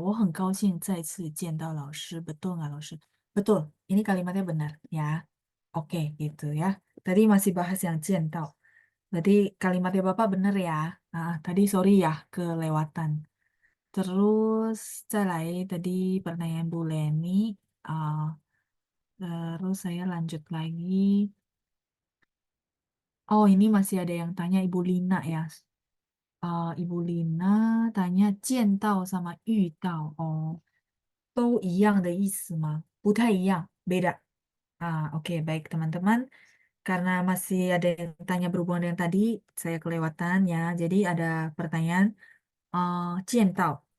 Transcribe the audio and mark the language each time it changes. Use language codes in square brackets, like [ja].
[zh] 我很高兴再次见到老师. [id] Betul nggak, 老师? Betul, ini kalimatnya benar ya. Oke, gitu ya. Tadi masih bahas yang 见到.Berarti kalimatnya Bapak benar ya. Tadi sorry ya, kelewatan. Terus, [zh] 再来 [id] tadi pertanyaan Bu Leni. Ah, terus saya lanjut lagi. Oh, ini masih ada yang tanya Ibu Lina ya. [zh] Ibu Lina tanya 见到 sama 遇到 oh 都一样的意思吗？不太一样, [id] beda. Oke, baik teman-teman. Karena masih ada yang tanya berhubungan dengan tadi, saya kelewatan ya. Jadi ada pertanyaan 见到.